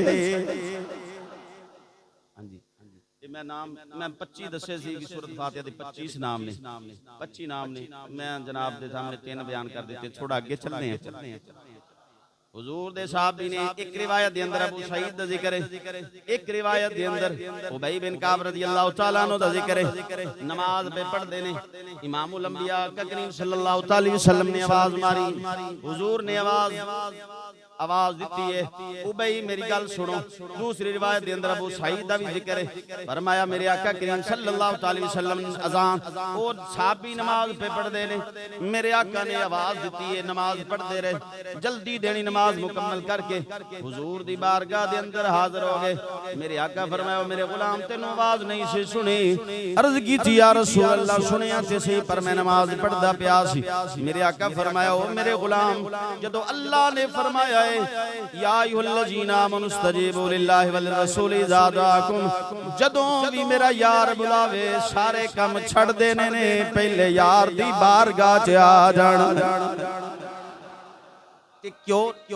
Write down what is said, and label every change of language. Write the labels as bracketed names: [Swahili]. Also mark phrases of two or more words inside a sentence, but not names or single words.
[Punjabi] میں نام میں 25 دسے سی کہ سورت فاتحہ دے 25 نام نے، 25 نام نے، میں جناب دے سامنے 3 بیان کر دتے، تھوڑا اگے چلنے ہیں. حضور دے صحابی نے اک روایت دے اندر ابو سعید دا ذکر ہے، اک روایت دے اندر ابی بن کعب [Arabic] رضي الله تعالى عنه [Punjabi] دا ذکر ہے، نماز پے پڑھدے نے امام الانبیاء کریم [Arabic] صلى الله عليه وسلم [Punjabi] نے آواز ماری، حضور نے آواز دتی ہے ابی میری گل سنو. دوسری روایت کے اندر ابو سعید دا بھی ذکر ہے، فرمایا میرے آقا کریم [Arabic] صلى الله عليه وسلم [Punjabi] اذان اور صحابی نماز پے پڑھدے نے، میرے آقا نے آواز دتی ہے نماز پڑھدے رہے، جلدی دینی نماز مکمل کر کے حضور دی بارگاہ دے اندر حاضر ہو گئے. میرے آقا فرمایا میرے غلام تینوں آواز نہیں سی سنی، عرض کی تھی [Arabic] يا رسول الله [Punjabi] سنیا تے صحیح پر میں نماز پڑھدا پیا سی. میرے آقا فرمایا او میرے غلام جدوں اللہ نے فرمایا [Arabic] يا أيها الذين آمنوا استجيبوا لله وللرسول إذا دعاكم, [Punjabi] جدوں بھی میرا یار بلاوے سارے کم چھڈ دینے نے، پہلے یار دی بارگاہ چ آ جانا. کہ کیوں